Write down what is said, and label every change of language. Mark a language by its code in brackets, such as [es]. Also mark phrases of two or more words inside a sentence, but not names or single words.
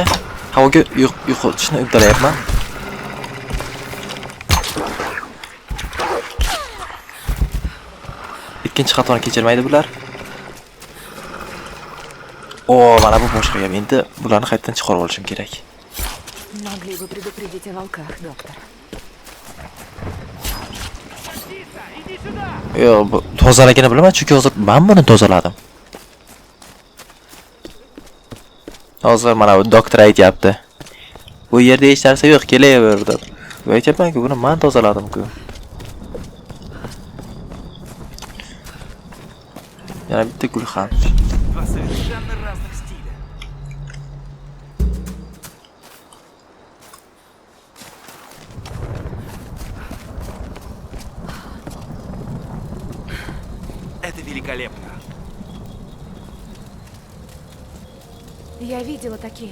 [uz] Havoga yo'qotishni uddalayapman. Ikkinchi xatoni kechirmaydi bular. Mana bu boshqa gap. Endi bularni qaytadan chiqarib olishim kerak. [ru] Могли бы предупредить о волках, доктор. [uz] Yo'q, bu tozaligini bilaman, chunki hozir men buni tozaladim. Hozir mana bu doktor aytayapti. Bu yerda hech narsa yo'q, kelaver deb. Aytayapman-ku, buni men tozaladim-ku. Yana bitta gulxan. [ru] Два совершенно разных стиля. Это великолепно. Я видела такие.